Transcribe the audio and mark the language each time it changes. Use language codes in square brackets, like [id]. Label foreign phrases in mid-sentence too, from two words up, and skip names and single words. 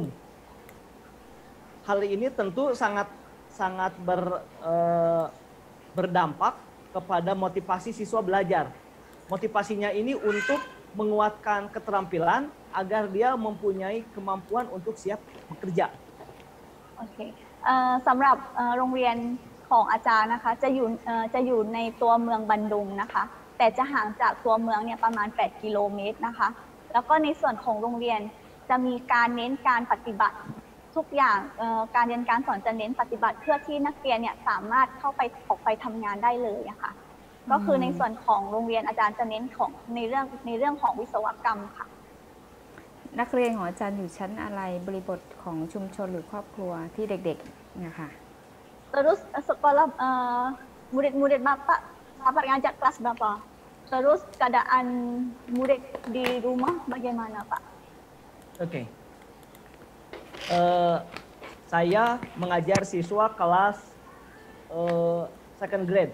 [id] Hal ini tentu sangat berdampak kepada motivasi siswa belajar. Motivasinya ini untuk menguatkan keterampilan agar dia mempunyai kemampuan untuk siap bekerja. [th] โอเคสำหรับโรงเรียนของอาจารย์นะคะจะอยู่ในตัวเมืองบันดุงนะคะแต่จะห่างจากตัวเมืองเนี่ยประมาณ8กิโลเมตรนะคะแล้วก็ในส่วนของโรงเรียนจะมีการเน้นการปฏิบัติทุกอย่างการเรียนการสอนจะเน้นปฏิบัติเพื่อที่นักเรียนเนี่ยสามารถเข้าไปออกไปทำงานได้เลยอะค่ะก็คือในส่วนของโรงเรียนอาจารย์จะเน้นของในเรื่องของวิศวกรรมค่ะ นักเรียนของอาจารย์อยู่ชั้นอะไรบริบทของชุมชนหรือครอบครัวที่เด็กๆนะคะ [id] Terus sekolah murid-murid Bapak ngajak kelas berapa? Terus keadaan murid di rumah bagaimana, Pak? Oke. Saya mengajar siswa kelas [en] second grade.